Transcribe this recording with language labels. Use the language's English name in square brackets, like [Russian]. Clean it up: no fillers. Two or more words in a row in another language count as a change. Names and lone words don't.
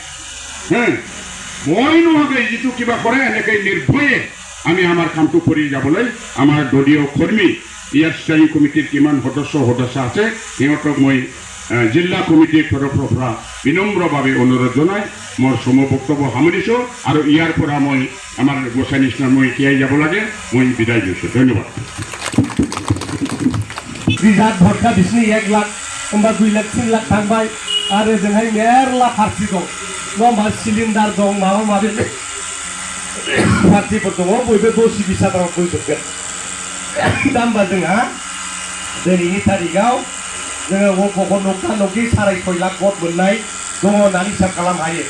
[Assamese] ভয় নোহোৱাকৈ যিটো কিবা কৰে এনেকৈ নিৰ্ভয়ে আমি আমাৰ কামটো কৰি যাবলৈ আমাৰ দলীয় কৰ্মী ইয়াৰ স্থায়ী কমিটিৰ কিমান সদস্য আছে সিহঁতক মই জিলা কমিটিৰ তৰফৰ পৰা বিনম্ৰভাৱে অনুৰোধ জনাই মোৰ চমু বক্তব্য সামৰিছোঁ আৰু ইয়াৰ পৰা মই আমাৰ গোসাঁই নিচিনা মই এতিয়াই যাব লাগে মই বিদায় দিছোঁ ধন্যবাদ [Bodo] रिजार्ट भोटका बिसनि 1 लाख होमबा 2 लाख 3 लाख थांबाय आरो जोंहाय मेरला पार्टी दं नङा सिलिन्डार दं माबा माबि पार्टीफोर दङ बयबो 10 बिसादाव फैजोबगोन दा होमबा जोंहा दिनैनि तारिखआव जोङो अफखौ नखा नखि 6.5 लाख भट मोननाय दङ होननानै हिसाब खालामनो हायो